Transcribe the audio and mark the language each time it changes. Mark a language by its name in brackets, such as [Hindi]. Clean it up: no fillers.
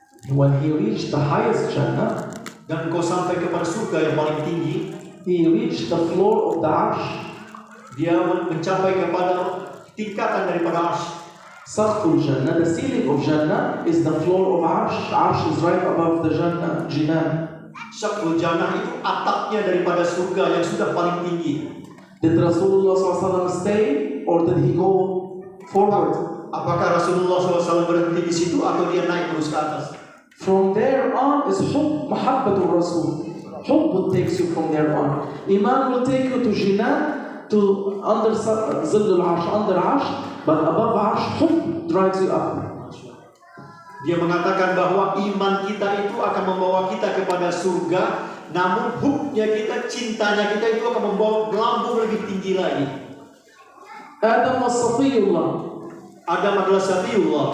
[English] When he reached the highest Jannah, [Indonesian] dan engkau sampai kepada surga yang paling tinggi, [English] he reached the floor of the Arsh. [Indonesian] Dia mencapai kepada tingkatan daripada Arsh. [English] Saqful Jannah, the ceiling of Jannah is the floor of Arsh. Arsh is right above the Jannah, Jinan. [Indonesian] Saqful Jannah itu atapnya daripada surga yang sudah paling tinggi. [English] Did Rasulullah SAW stay or did he go forward? [Indonesian] Apakah Rasulullah SAW berhenti di situ atau dia naik terus ke atas? [English] From there on is Hubb, Mahabbatul Rasul. Hubb takes you from there on. Iman will take you to Jinan, to under Zillul Arsh, under Arsh, but above Arsh, Hubb drives you up. [Indonesian] Dia mengatakan bahwa iman kita itu akan membawa kita kepada surga, namun hubbnya kita, cintanya kita itu akan membawa melambung lebih tinggi lagi. [English] Adam was Safiyullah. [Indonesian] Adam adalah Safiyullah,